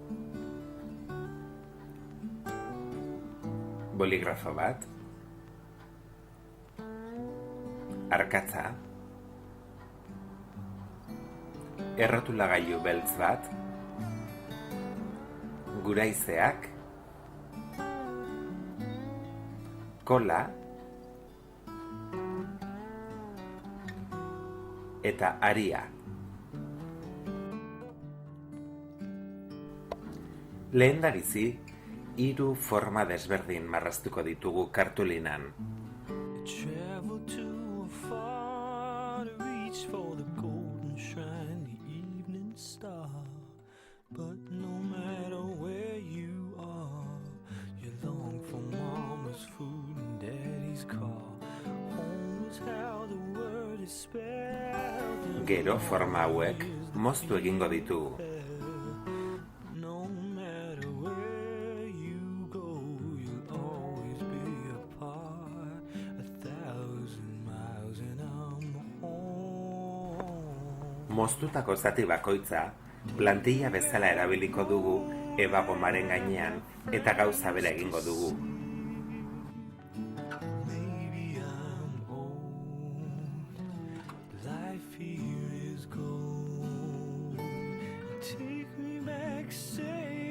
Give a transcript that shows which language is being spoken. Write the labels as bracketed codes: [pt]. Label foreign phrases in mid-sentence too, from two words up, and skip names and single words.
[eu] boligrafo bat, arkatza, errotulagailu beltz bat, guraizeak, kola, eta aria. Lehendabizi, 3 forma desberdin marraztuko ditugu kartulinan. [en] Travel too far to reach for the golden shine, the evening star. But no matter where you are, you long for mama's food and daddy's car. Home is how the word is spelled. [eu] Gero forma hauek moztu egingo ditugu. [en] No matter where you go, you'll always be apart. 1,000 miles and I'm home. [eu] Moztutako zati bakoitza, plantilla bezala erabiliko dugu eba gomaren gainean eta gauza bera egingo dugu. [en] Maybe I'm old. Life here is gold. Take me back, say